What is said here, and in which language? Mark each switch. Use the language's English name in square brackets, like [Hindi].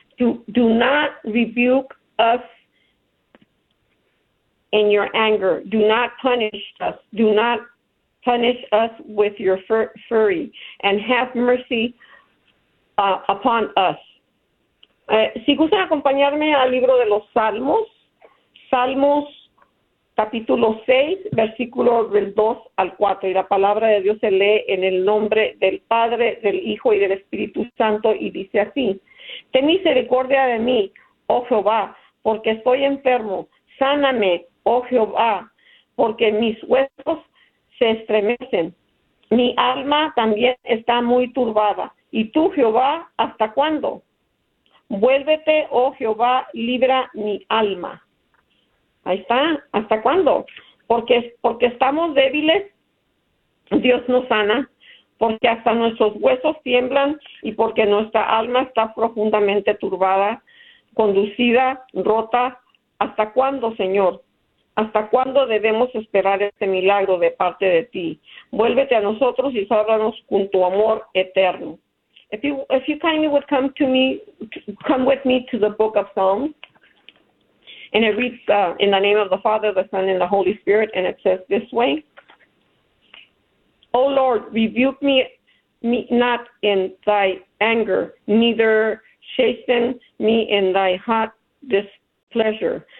[English] Do not rebuke us in your anger. Do not punish us. Do not punish us with your fury, and have mercy upon us. [Spanish] Si gustan acompañarme al libro de los Salmos, Salmos capítulo 6, versículo del 2 al 4. Y la palabra de Dios se lee en el nombre del Padre, del Hijo y del Espíritu Santo, y dice así: Ten misericordia de mí, oh Jehová, porque estoy enfermo. Sáname, oh Jehová, porque mis huesos se estremecen. Mi alma también está muy turbada. ¿Y tú, Jehová, hasta cuándo? Vuélvete, oh Jehová, libra mi alma. Ahí está, ¿hasta cuándo? Porque estamos débiles, Dios nos sana, porque hasta nuestros huesos tiemblan y porque nuestra alma está profundamente turbada, conducida, rota. ¿Hasta cuándo, Señor? ¿Hasta cuándo debemos esperar este milagro de parte de ti? Vuélvete a nosotros y sálvanos con tu amor eterno. [English] If you kindly would come with me to the book of Psalms. And it reads, in the name of the Father, the Son, and the Holy Spirit, and it says this way: O Lord, rebuke me not in thy anger, neither chasten me in thy hot pleasure.